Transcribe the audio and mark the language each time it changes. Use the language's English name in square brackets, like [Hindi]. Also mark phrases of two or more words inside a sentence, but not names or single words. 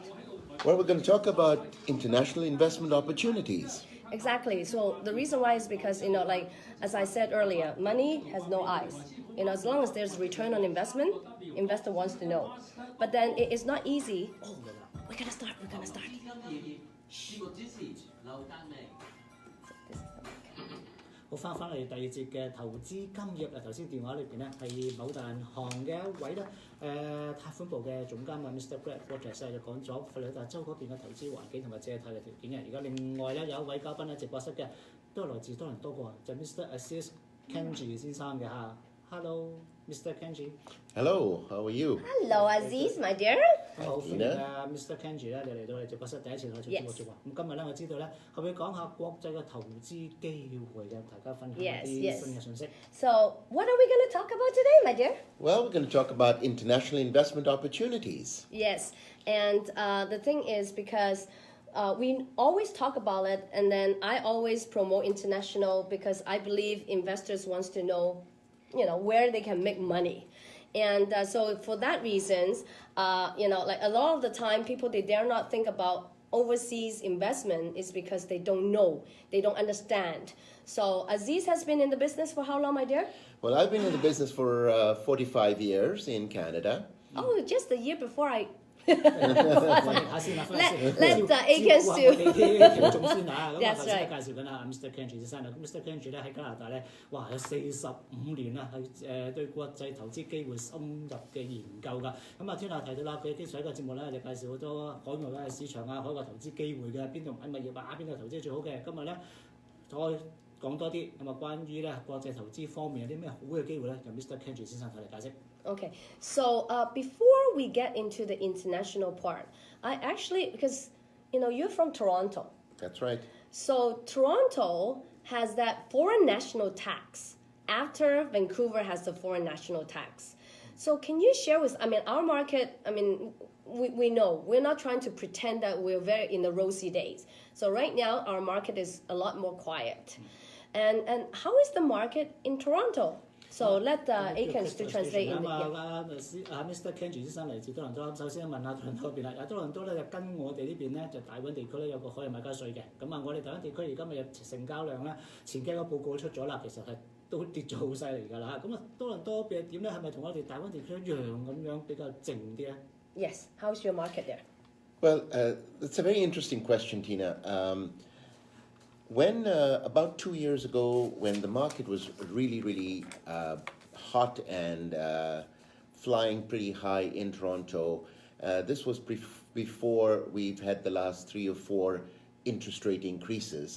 [English] Well, we're going to talk about international investment opportunities. Exactly. So the reason why is because like as I said earlier, money has no eyes. As long as there's return on investment, investor wants to know. But then it's not easy. Oh, we're gonna start. Shh. [Cantonese] 好，翻嚟第二節嘅投資金融啊，頭先電話裏邊咧係某大銀行嘅一位咧貸款部嘅總監啊 Mr. Greg Rogers 就講咗佛羅里達州嗰邊嘅投資環境同埋借貸嘅條件嘅。而家另外咧有一位嘉賓喺直播室嘅，都係來自多倫多嘅，就 Mr. Azizali Kanjee 先生嘅嚇。Hello, Mr. Kanjee. [English] Hello, how are you? Hello, Aziz, my dear. [Cantonese] 好，歡迎啊 Mr. Kanjee 咧，就嚟到我哋直播室第一次同我做節目做喎。咁今日咧，我知道咧，係會講下國際嘅投資機會嘅，大家分享一啲新嘅信息。 [English] So, what are we going to talk about today, my dear? Well, we're going to talk about international investment opportunities. Yes, and the thing is because we always talk about it, and then I always promote international because I believe investors wants to know, where they can make money. And so for that reasons, like a lot of the time people, they dare not think about overseas investment is because they don't know, they don't understand. So Aziz has been in the business for how long, my dear? Well, I've been in the business for 45 years in Canada. Oh, just the year before I... [Cantonese] 歡迎下先啦， [English] Let the Akens do. [Cantonese] 啲聽眾先嚇。咁啊， [English] That's [Cantonese] 頭先 [English] right. [Cantonese] 介紹緊啊 Mr. Kanjee 先生啦。咁 Mr. Kanjee 咧喺加拿大咧，哇有45年啦，係對國際投資機會深入嘅研究㗎。咁啊，天下提到啦，佢經常喺個節目咧就介紹好多海外嘅市場啊，海外投資機會嘅，邊度買物業啊，邊度投資最好嘅。今日咧再講多啲咁啊，關於咧國際投資方面有啲咩好嘅機會咧，由 Mr. Kanjee 先生同你解釋。 [English] Okay, so before we get into the international part, I actually, because, you're from Toronto. That's right. So Toronto has that foreign national tax after Vancouver has the foreign national tax. So can you share with, our market, we know, we're not trying to pretend that we're very in the rosy days. So right now, our market is a lot more quiet. And how is the market in Toronto? So let Akens to translate in the... [Cantonese] Mr. Kanjee 先生嚟自多倫多，首先問下多倫多嗰邊啦。多倫多咧就跟我哋呢邊咧就大灣地區咧有個可以買家稅嘅。咁啊，我哋大灣地區而家咪有成交量咧，前幾個報告出咗啦，其實係都跌咗好犀利㗎啦。咁啊，多倫多邊係點咧？係咪同我哋大灣地區一樣咁樣比較靜啲咧 [English] Yes, how's your market there? Well, it's a very interesting question, Tina. When about 2 years ago, when the market was really hot and flying pretty high in Toronto, this was before we've had the last 3 or 4 interest rate increases.